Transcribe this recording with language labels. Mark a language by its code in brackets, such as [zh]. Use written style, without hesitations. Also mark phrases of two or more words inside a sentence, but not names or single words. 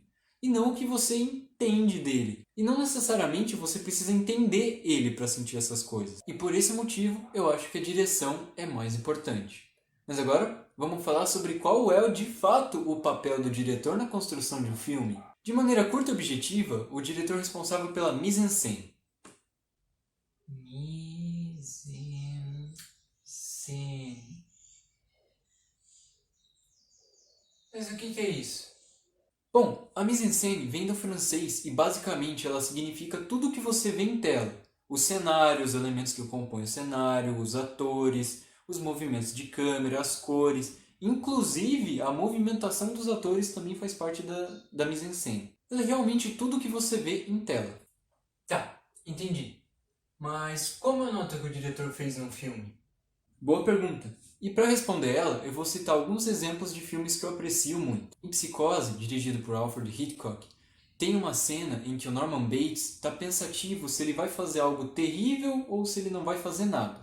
[pt] E não o que você entende dele. E não necessariamente você precisa entender ele para sentir essas coisas. E por esse motivo, eu acho que a direção é mais importante. Mas agora, vamos falar sobre qual é de fato o papel do diretor na construção de um filme. De maneira curta e objetiva, o diretor é responsável pela [fr] mise-en-scène. Mise-en-scène. [pt] Mas o que é isso? Bom, a [fr] mise-en-scène [pt] vem do francês e basicamente ela significa tudo o que você vê em tela. O cenário, os elementos que compõem o cenário, os atores, os movimentos de câmera, as cores, inclusive a movimentação dos atores também faz parte da [fr] mise-en-scène. [pt] Ela é realmente tudo o que você vê em tela. Tá, entendi. Mas como a nota que o diretor fez num filme? Boa pergunta. E para responder ela, eu vou citar alguns exemplos de filmes que eu aprecio muito. Em Psicose, dirigido por Alfred Hitchcock, tem uma cena em que o Norman Bates está pensativo se ele vai fazer algo terrível ou se ele não vai fazer nada.